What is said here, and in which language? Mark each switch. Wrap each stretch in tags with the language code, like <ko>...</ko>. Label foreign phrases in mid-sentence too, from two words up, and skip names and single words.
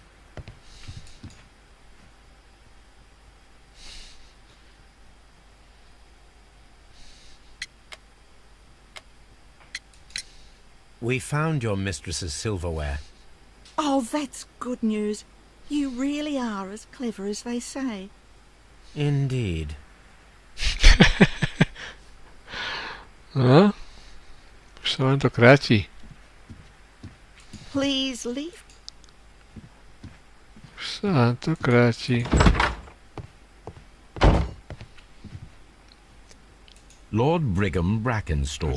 <en>We found your mistress's silverware. Oh, that's good news. You really are as clever as they say. Indeed.</en> <sk>No? Už sa vám to kráti.</sk> <en>Please leave.</en> <sk>Už sa vám to kráti.</sk> <en>Lord Brigham Brackenstall.</en>